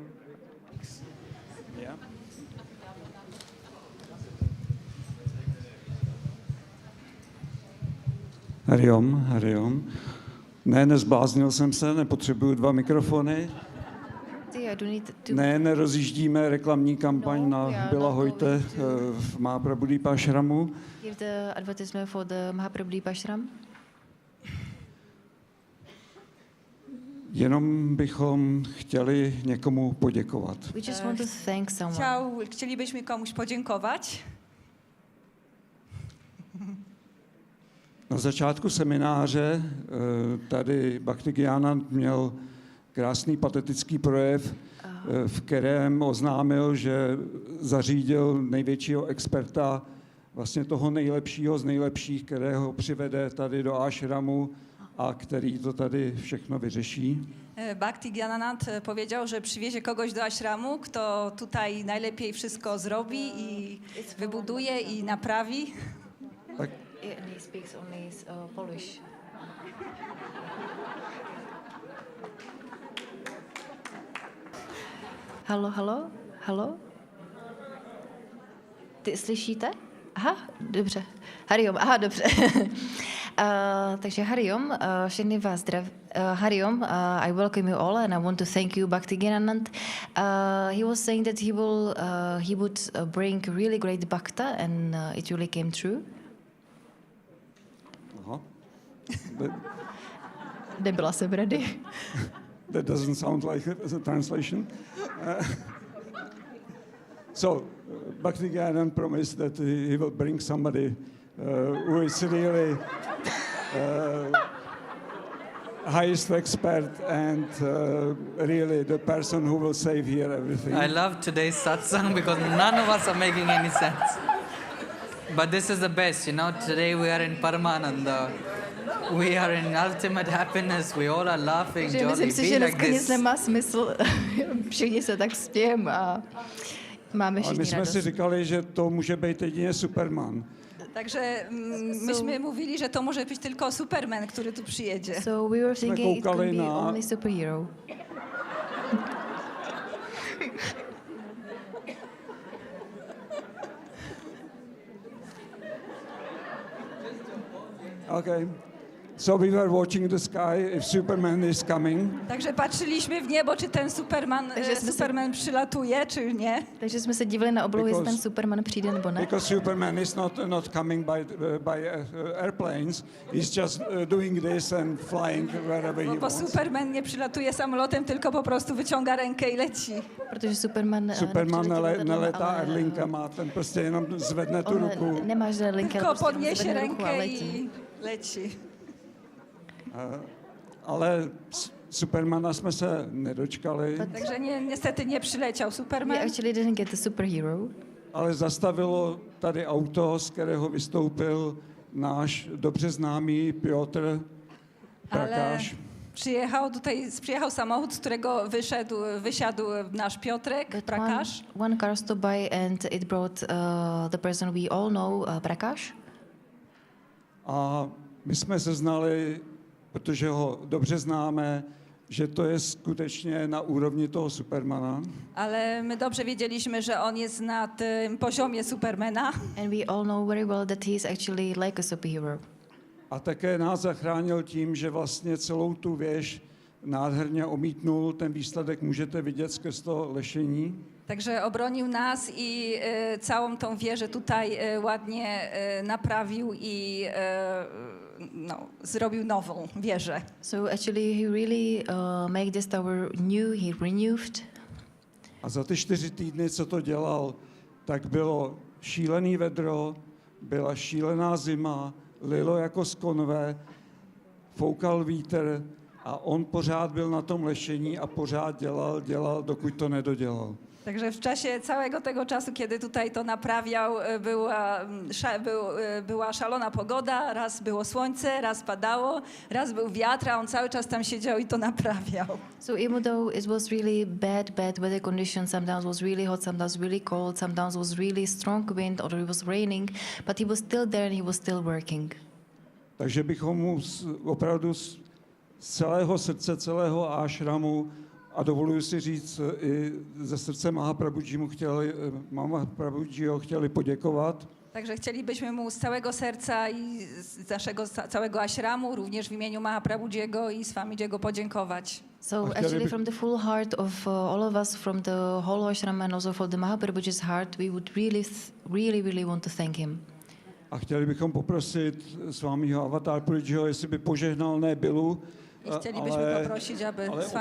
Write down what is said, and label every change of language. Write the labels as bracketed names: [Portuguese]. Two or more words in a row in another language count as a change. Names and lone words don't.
[Sanskrit] Yeah. Hari Om, Hari Om. [Czech] Ne, nezbláznil jsem se, nepotřebuju 2 mikrofony. Ne, nerozjíždíme reklamní kampaň na Bila Hojte v Mahaprabhudeepa Ashramu. [English] Give the advertisement for the Mahaprabhudeepa Ashram. [Czech] Jenom bychom chtěli někomu poděkovat. [English] We just want to thank someone. [Polish] Chcielibyśmy komuś podziękować. [Czech] Na začátku semináře tady Bhaktigyánand měl krásný patetický projev, v kterém oznámil, že zařídil největšího experta, vlastně toho nejlepšího z nejlepších, kterého přivede tady do ashramu a který to tady všechno vyřeší. [Polish] Bhaktigyánand powiedział, że przywiezie kogoś do ashramu, kto tutaj najlepiej wszystko zrobi i wybuduje i naprawi. [Czech] Tak. [English] He speaks only Polish. [Czech] Halo? Ty slyšíte? Aha, dobře. [Sanskrit] Hari Om, [Czech] aha, dobře. Takže [Sanskrit] Hari Om, [Czech] všechny vás [Sanskrit] Hari Om, [English] I welcome you all and I want to thank you, Bhaktigyánand. He was saying that he would bring really great bhakta and it really came true. [Czech] Aha. Nebyla jsem ready. [English] That doesn't sound like it as a translation. So, Bhaktigyánand promised that he will bring somebody who is really highest expert and really the person who will save here everything. I love today's satsang because none of us are making any sense. But this is the best, you know. Today we are in Paramananda. We are in ultimate happiness. We all are laughing, jolly. [Czech] Myslím si, že dneska nic nemá smysl. Všichni se tak smějeme a Máme Ale všichni my jsme radost. si říkali, že to může být jedině Superman. [Polish] Takže myśmy mówili, że to może być tylko Superman, który tu przyjedzie. [English] So we were thinking it could [Czech] koukali [English] be [Czech] na- [English] only superhero. Okay. So we were watching the sky if Superman is coming. [Polish] Także patrzyliśmy w niebo, czy ten Superman przylatuje, czy nie. [Czech] Takže jsme se divili na oblohu, jestli [English] Because- [Czech] ten Superman přijde nebo ne. [English] Because Superman is not coming by airplanes. He's just doing this and flying wherever he [Polish] Bo [English] wants. [Polish] Superman nie przylatuje samolotem, tylko po prostu wyciąga rękę i leci. [Czech] Protože Superman, Superman nepřiletí letadlem, neletá ale, airlinkama, ten prostě jenom zvedne tu on ruku. nemá žádné linky, ale [Polish] Tylko [Czech] prostě [Polish] podniesie [Czech] zvedne ruku a [Polish] rękę [Czech] letí. [Polish] i leci. [Czech] Ale Supermana jsme se nedočkali, [Polish] Także niestety nie przyleciał [English] We [Polish] Superman. [English] actually didn't get the superhero, [Czech] ale zastavilo tady auto, z kterého vystoupil náš dobře známý Piotr [Polish] Ale [Czech] Prakáš. [Polish] przyjechał samochód, z którego wysiadł nasz Piotrek, [English] but Prakash. one car stopped by and it brought the person we all know, Prakash. [Czech] A my jsme se znali, protože ho dobře známe, že to je skutečně na úrovni toho Supermana. [Polish] Ale my dobrze wiedzieliśmy, że on jest na tym poziomie Supermana. [English] And we all know very well that he is actually like a superhero. [Czech] A také nás zachránil tím, že vlastně celou tu věž nádherně omítnul. Ten výsledek můžete vidět skrz to lešení. [Polish] Także obronił nas i całą tą wieżę tutaj ładnie naprawił i zrobił nową wieżę. [English] So actually he really made this tower new, he renewed. [Czech] A za ty 4 týdny, co to dělal, tak bylo šílený vedro, byla šílená zima, lilo jako z konve, foukal vítr a on pořád byl na tom lešení a pořád dělal, dokud to nedodělal. [Polish] Także w czasie całego tego czasu, kiedy tutaj to naprawiał, była szalona pogoda, raz było słońce, raz padało, raz był wiatr, a on cały czas tam siedział i to naprawiał. [English] So even though it was really bad weather conditions, sometimes was really hot, sometimes really cold, sometimes was really strong wind or it was raining, but he was still there and he was still working. [Czech] Takže bychom mu opravdu z celého srdce, celého ášramu a dovoluji si říct i ze srdce Mahaprabhujiho chtěli poděkovat. [Polish] Także chcielibyśmy mu z całego serca i z naszego całego ashramu, również w imieniu Mahaprabhujiego i Swamijiego podziękować. [English] So Okay, actually maybe- from the full heart of all of us, from the whole ashram and also from the Mahaprabhuji's heart, we would really want to thank him. [Czech] A chtěli bychom poprosit Swamiho Avatar Puri Jiho, jestli by požehnal ne Bilu, [Polish] I chcielibyśmy poprosić, aby Swami